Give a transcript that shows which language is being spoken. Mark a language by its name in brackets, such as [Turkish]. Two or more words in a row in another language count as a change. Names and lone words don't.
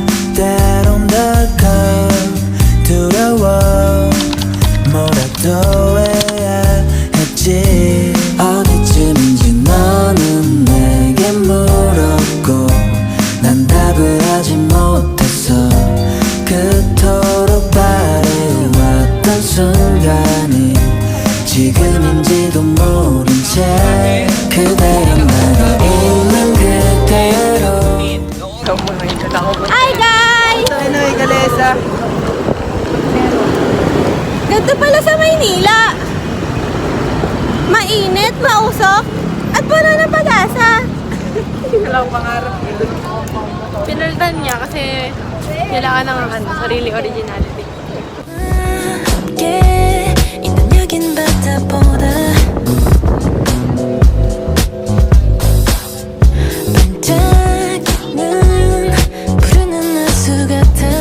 [Korean] 때론 덜컥 두려워 뭐라도 해야 했지 어디쯤인지 너는 내게 물었고 난 답을 하지 못했어 그토록 바래왔던 순간이 지금인지도 모른 채 그대만이 있는 그대로 [English] Hi guys! [Filipino] Ano yung galesa? Ganito pala sa Maynila. Mainit, mausok, at wala na pag-asa. Walang pangarap. Pinalitan niya kasi kailangan ng sarili originality. [Korean] 있는 여긴 바다보다 반짝이는 푸른 하수 같아